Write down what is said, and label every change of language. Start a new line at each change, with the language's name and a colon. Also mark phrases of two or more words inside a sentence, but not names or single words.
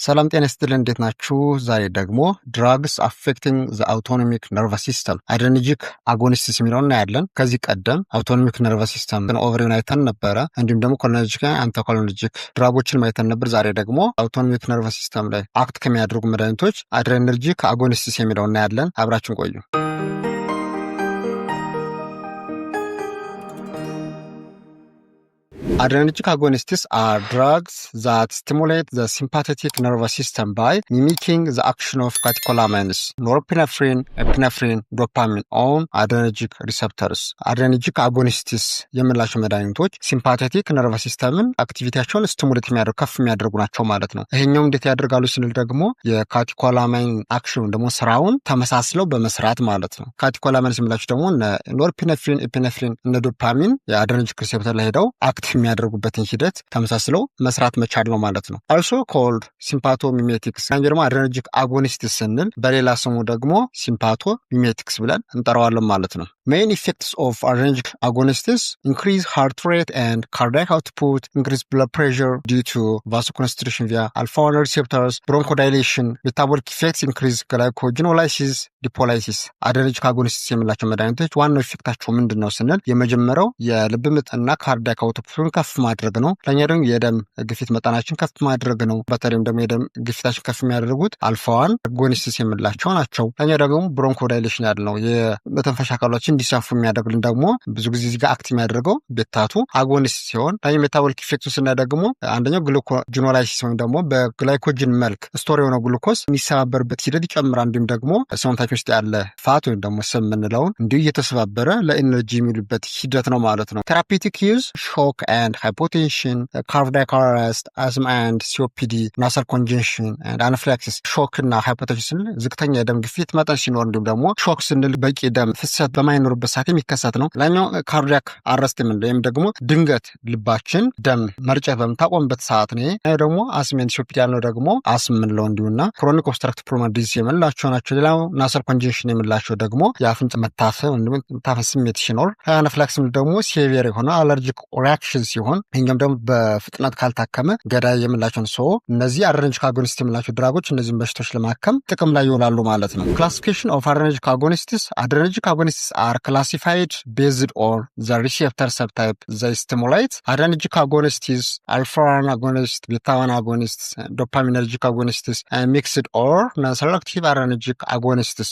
Amharic: ሰላም ጤና ይስጥልን እንዴት ናችሁ? ዛሬ ደግሞ
English: drugs affecting the autonomic nervous system adrenergic agonists
Amharic: የሚለውን እናያለን። ከዚህ ቀደም
English: autonomic nervous system
Amharic: ኦቨርቪው አይተን ነበረ። እንዲሁም ደግሞ
English: cholinergic anticholinergic drugs
Amharic: ማይተን ነበር። ዛሬ ደግሞ
English: autonomic nervous system
Amharic: ላይ አክት ከሚያደርጉ መድኃኒቶች
English: adrenergic agonists
Amharic: የሚለውን እናያለን። አብራችሁን ቆዩ።
English: Adrenergic agonists are drugs that stimulate the sympathetic nervous system by mimicking the action of catecholamines, norepinephrine, epinephrine, dopamine on adrenergic receptors. Adrenergic agonists
Amharic: የምላቸው መድኃኒቶች
English: sympathetic nervous system
Amharic: አክቲቪቲያቸውን ስቲሙሌት የሚያደርጉ ከፍ የሚያደርጉ ናቸው ማለት ነው። ይሄኛው እንዴት ያደርጋሉ ስንል ደግሞ
English: catecholamine action
Amharic: ደግሞ ስራውን ተመሳስለው በመስራት ማለት ነው። ካቴኮላማይንስ የምላቸው ደግሞ ኖርፒነፍሪን፣ ኤፒነፍሪን እና ዶፓሚን
English: adrenergic receptor
Amharic: ላይ ሄደው አክቲቭ የሚያደርጉበትን ሂደት ተመሳስለው መስራት መቻል ነው ማለት ነው።
English: also called sympathomimetic ደግሞ adrenergic agonists
Amharic: ስንል በሌላ ስሙ ደግሞ
English: sympathomimetics
Amharic: ብለን እንጠራዋለን ማለት ነው።
English: main effects of adrenergic agonists increase heart rate and cardiac output, increase blood pressure due to vasoconstriction via alpha 1 receptors, bronchodilation, metabolic effects increase glycogenolysis, lipolysis. adrenergic agonists
Amharic: የምላቸው መድኃኒቶች ዋናው ኢፌክታቸው ምንድነው ስንል የመጀመሪያው የልብ ምትና
English: cardiac output
Amharic: ከፍ ማድረግ ነው። ለኛ ደግሞ የደም ግፊት መጠናችን ከፍ ማድረግ ነው። በተለይም ደግሞ የደም ግፊታችን ከፍ የሚያደርጉት
English: alpha one agonists
Amharic: የምላቸው ናቸው። ለኛ ደግሞ ብሮንኮዳይሌሽን ያለው የመተንፈሻ አካላችን እንዲሳፉ የሚያደርግልን ደግሞ ብዙ ጊዜ እዚህ ጋር አክት የሚያደርገው
English: beta two agonist
Amharic: ሲሆን ለኛ ሜታቦሊክ ኢፌክቱ ስናይ ደግሞ አንደኛው ግሉኮጂኖላይሲስ ወይም ደግሞ በግላይኮጅን መልክ ስቶር የሆነ ግሉኮስ የሚሰባበርበት ሂደት ይጨምራል። እንዲሁም ደግሞ ሰውነታችን ውስጥ ያለ ፋት ወይም ደግሞ ስብ የምንለውን እንዲሁ እየተሰባበረ ለኤነርጂ የሚሉበት ሂደት ነው ማለት ነው።
English: therapeutic use shock and hypotension, cardiac arrest, asthma and COPD, nasal congestion and anaphylaxis.
Amharic: shock እና hypotension ዝቅተኛ የደም ግፊት መጠን ሲኖር እንዲሁም ደግሞ shock ስንል በቂ ደም ፍሰት በማይኖርበት ሰዓት የሚከሰት ነው። ሌላኛው
English: cardiac arrest
Amharic: ወይም ደግሞ ድንገት ልባችን ደም መርጨት በምታቆምበት ሰዓት ነው። ይሄ ደግሞ
English: asthma and COPD
Amharic: ያለው ደግሞ አስም የምንለው እንዲሁና chronic
English: obstructive pulmonary disease
Amharic: የምንላቸው ናቸው። ሌላው
English: nasal congestion
Amharic: የምንላቸው ደግሞ የአፍንጫ መታፈን ወይም መታፈን ስሜት ሲኖር፣ anaphylaxis ደግሞ severe የሆነ
English: allergic reaction
Amharic: ሲሆን ይሄኛም ደግሞ በፍጥነት ካልታከመ ገዳይ የምላቸውን ሰው እነዚህ
English: adrenergic agonists
Amharic: የምላቸው ድራጎች እነዚህን በሽታዎች ለማከም ጥቅም ላይ ይውላሉ ማለት ነው።
English: classification of adrenergic agonists are classified based on the receptor subtype they stimulate. adrenergic agonists, alpha 1 agonists, beta 1 agonists, dopaminergic agonists, and mixed or non-selective adrenergic agonists.